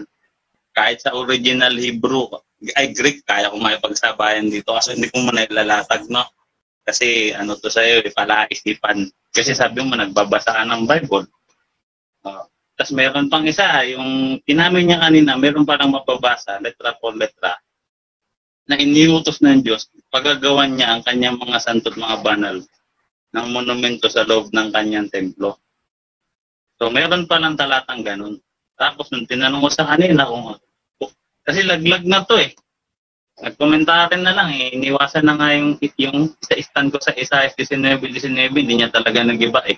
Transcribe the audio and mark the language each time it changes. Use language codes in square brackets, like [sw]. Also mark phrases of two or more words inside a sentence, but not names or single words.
[tl] Kahit sa original Hebrew, ay Greek, kaya ko makipagsabayan dito kasi hindi ko muna ilalatag, no? Kasi to sa'yo, palaisipan. Kasi sabi mo, nagbabasa ka ng Bible. Tapos meron pang isa, yung tinamin niya kanina, meron parang mababasa, letra por letra, na iniutos ng Diyos, pagagawan niya ang kanyang mga santo at mga banal ng monumento sa loob ng kanyang templo. So meron pa ng talatang ganun. Tapos nung tinanong ko sa kanina, kasi laglag na to eh. Nagkomentarin na lang eh. Iniwasan na nga yung sa stand ko sa Isaiah 19:19, hindi niya talaga nag-iba eh.